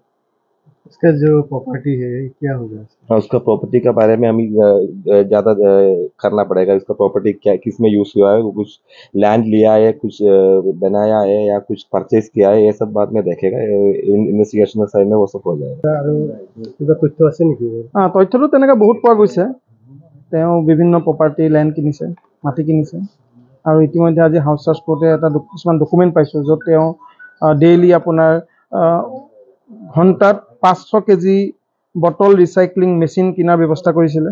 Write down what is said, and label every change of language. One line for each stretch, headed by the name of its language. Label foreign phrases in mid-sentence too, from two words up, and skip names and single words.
Hindi: इसका जो प्रॉपर्टी है क्या होगा? हाँ, उसका प्रॉपर्टी के बारे में हमें ज्यादा करना पड़ेगा। इसका प्रॉपर्टी क्या किस में यूज हुआ है, वो कुछ लैंड लिया है, कुछ बनाया है या कुछ परचेज किया है, ये सब बाद में देखेगा।
English: investigation side
Hindi: में वो सब हो जाएगा।
Assamese: কিবা তথ্য আছে নেকি? তথ্যটো তেনেকৈ বহুত পোৱা গৈছে। তেওঁ বিভিন্ন
English: property land
Assamese: কিনিছে, মাটি কিনিছে আৰু ইতিমধ্যে আজি
English: house search
Assamese: কৰোঁতে এটা কিছুমান ডকুমেণ্ট পাইছোঁ য'ত তেওঁ ডেইলি আপোনাৰ ঘণ্টাত 500 কেজি
English: bottle recycling machine
Assamese: কিনাৰ ব্যৱস্থা কৰিছিলে।